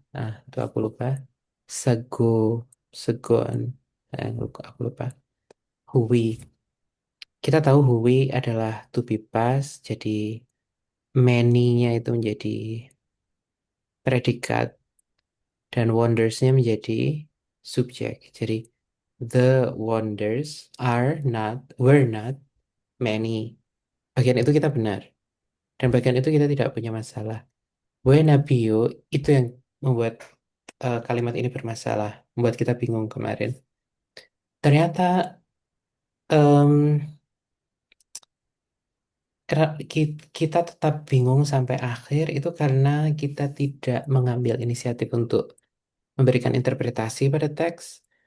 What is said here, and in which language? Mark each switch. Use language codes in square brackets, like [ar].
[id] Nah, itu aku lupa. Sago, segon. Aku lupa. Hui. Kita tahu Hui adalah to be past, jadi many-nya itu menjadi predikat dan wonders-nya menjadi subjek. Jadi [en] the wonders were not many. [id] Bagian itu kita benar dan bagian itu kita tidak punya masalah. Buenavio itu yang membuat kalimat ini bermasalah, membuat kita bingung kemarin. Ternyata em, kita tetap bingung sampai akhir itu karena kita tidak mengambil inisiatif untuk memberikan interpretasi pada teks.